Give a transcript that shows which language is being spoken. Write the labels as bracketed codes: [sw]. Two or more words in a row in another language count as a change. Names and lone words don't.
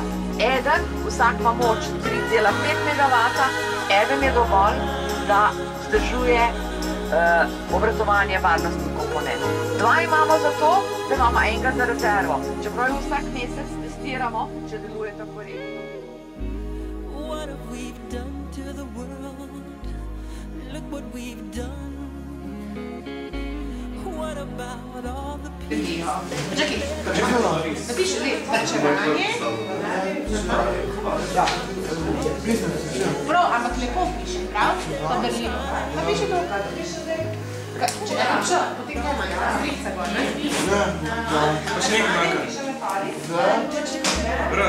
[sl] Eden, vsak ima moč 3,5 MW, eden je dovolj, da vzdržuje obratovanje varnostnih komponent. 2 imamo zato, da imamo enega za rezervo. Čeprav jo vsak mesec testiramo, če deluje tako redno. [en] What have we done to the world? Look what we've done. What about all the people? [sl] Čakaj, napiši varčevanje. Prav, ampak lepo piše, prav? Pa Berlino. Napiši to. Če ne piše, potem kaj manj, strica gor, ne? Pa še nekaj manjka.